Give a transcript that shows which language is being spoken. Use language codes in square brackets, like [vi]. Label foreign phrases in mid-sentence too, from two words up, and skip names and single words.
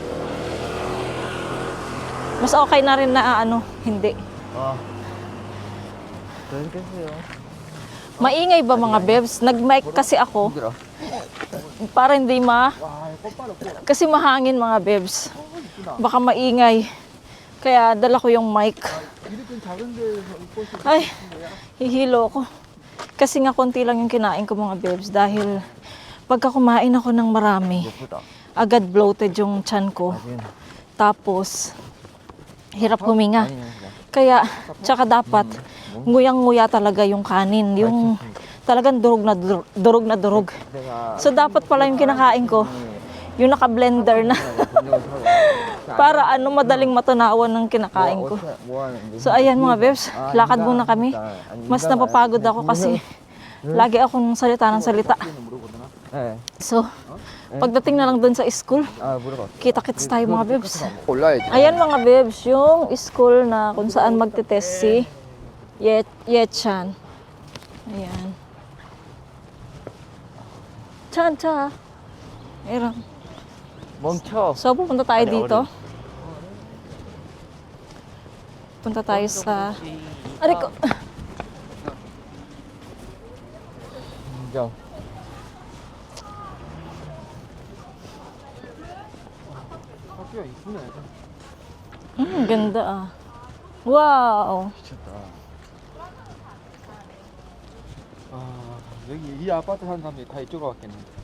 [tl] Mas okay na rin na hindi. [ko] 그러겠어요. [tl] Maingay ba, mga bebs? Nag-mic kasi ako [ko] 힘들어. [tl] para hindi kasi mahangin, mga bebs. Baka maingay. Kaya dala ko yung mic. [ko] 이렇게 작은 데서 꽃이 [tl] Ay, hihilo ko. Kasi nga konti lang yung kinain ko, mga bebs. Dahil pagka kumain ako ng marami, [ko] 예쁘다. [tl] agad bloated yung tiyan ko. Tapos, hirap huminga. Kaya, tsaka dapat, nguyang-nguya talaga yung kanin. Yung talagang durog na durog. [ko] 내가 [tl] So, dapat pala yung kinakain ko, yung naka-blender na. Para madaling matunawan ng kinakain ko. [ko] 뭐 하는데? [tl] So, ayan, mga bebs, lakad muna kami. Mas napapagod ako kasi lagi akong salita ng salita. [ko] 네. [tl] So, pagdating na lang dun sa school, [ko] 물어봐. [tl] kita-kits tayo, mga bebs. [ko] 올라야지. [tl] Ayan, mga bebs, yung school na kung saan magte-test si Yechan. Ayan. Chan. Ayan. [ko] 멈춰. [tl] So, pupunta tayo dito. Punta tayo sa... Aray ko. [ko] 인정. 학교가 이쁘네. [tl] Ganda ah. Wow. [ko] 미쳤다. 아, 여기 이 아파트 사는 사람들이 다 이쪽으로 왔겠네.